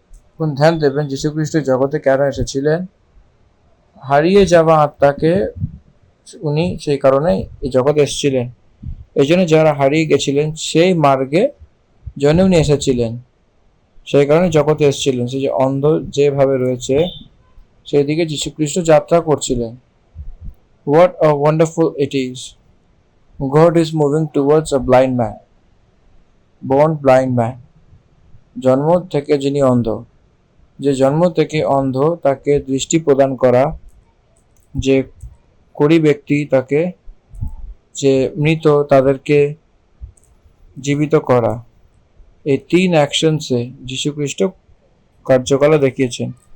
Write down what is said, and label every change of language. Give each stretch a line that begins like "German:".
Bangla: এখন ধ্যান দেবেন, যীশু খ্রিস্ট জগতে কেন এসেছিলেন? হারিয়ে যাওয়া আত্মাকে উনি সেই কারণে এই জগতে এসেছিলেন। এই জন্য যারা হারিয়ে গেছিলেন সেই মার্গে জন্য উনি এসেছিলেন, সেই কারণে জগতে এসেছিলেন। সেই যে অন্ধ যেভাবে রয়েছে সেই দিকে যীশু খ্রিস্ট যাত্রা করছিলেন।
English: What a wonderful it is! God is moving towards a blind man, born blind man.
Bangla: জন্ম থেকে যিনি অন্ধ, যে জন্ম থেকে অন্ধ তাকে দৃষ্টি প্রদান করা, যে কুড়ি ব্যক্তি তাকে, যে মৃত তাদেরকে জীবিত করা, এই তিন অ্যাকশনসে যীশু খ্রিস্ট কার্যকলা দেখিয়েছেন।